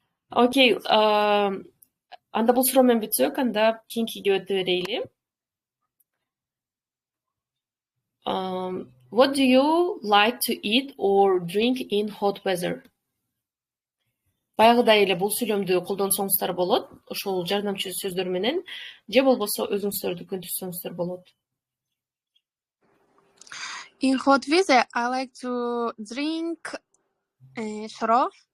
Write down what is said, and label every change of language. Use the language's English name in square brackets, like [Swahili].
[Kyrgyz] Окей, анда бул суроо менен бүтсөк, анда кийинкиге өтө берейли. [English] What do you like to eat or drink in hot weather? [Kyrgyz] Баягыдай эле бул сүйлөмдү колдонсоңуздар болот, ошол жардамчы сөздөр менен, же болбосо өзүңүздөрдү көндүрсөңүздөр болот. [English] In hot weather, I like to drink straw.